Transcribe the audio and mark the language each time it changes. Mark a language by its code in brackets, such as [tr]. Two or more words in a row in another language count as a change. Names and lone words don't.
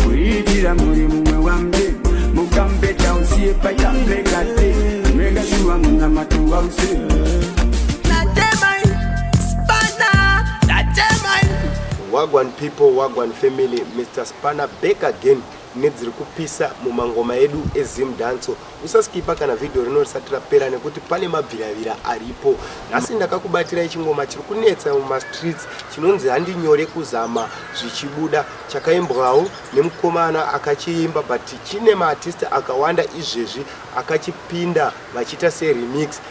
[en] We did a money, we were one day. Mo come better, we see if I can make a day. Make a sure I'm on the matter, I'm saying. Wagwan people, Wagwan family, Mister Spanner back again. [sn] Nedziri kupisa mumangoma edu ezim danso. Usaskipa kana video rino risati rapera nekuti pane mabviravira aripo. Nhasi ndakakubatirai chingoma chiri kunetsa mumastreets chinonzi Handinyore Kuzama Zvichibuda, chakaimbwawo nemukomana akachiimba, but chine maartist akawanda izvezvi akachipinda vachiita seremix.